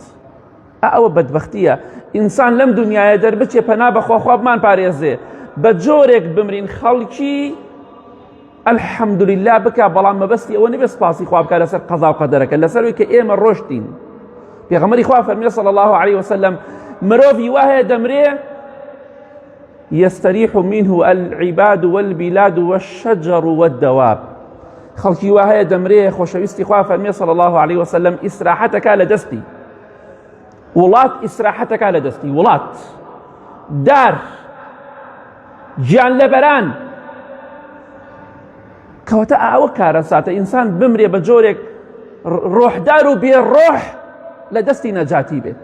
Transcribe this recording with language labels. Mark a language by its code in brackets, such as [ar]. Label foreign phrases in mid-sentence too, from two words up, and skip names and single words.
[ckb] ئەوە بەدبەختیە ئینسان لەم دنیاە دەربچێ پەنا بەخوا خوا بمان پارێزێ بە جۆرێک بمرین خەڵکی ئەلحەمدوللا بکە، بەڵام مەبەستی ئەوە نەبێ سپاسی خوا بکە لەسەر قەزا و قەدەرەکە، لەسەروی کە ئێمە ڕۆشتین. پێغەمبەری خوا فەرمێ [ar] صلی الله عليه وسلم [ckb] مرۆڤی وایە دەمرێ [ar] يستريح منه العباد والبلاد والشجر والدواب. [ckb] خەڵکی وایە دەمرێ خۆشەویستی خوا فەرمێ [ar] صلی الله عليه وسلم [ckb] ئیسراحەتەکە لە دەستی، وڵات ئیسراحەتەکە لە دەستی، وڵات، دار، گیان لەبەران. کەواتە ئاوە کارە ساتە ئینسان بمرێ بە جۆرێک ڕۆحدار و بێڕۆح لە دەستی نەجاتی بێت.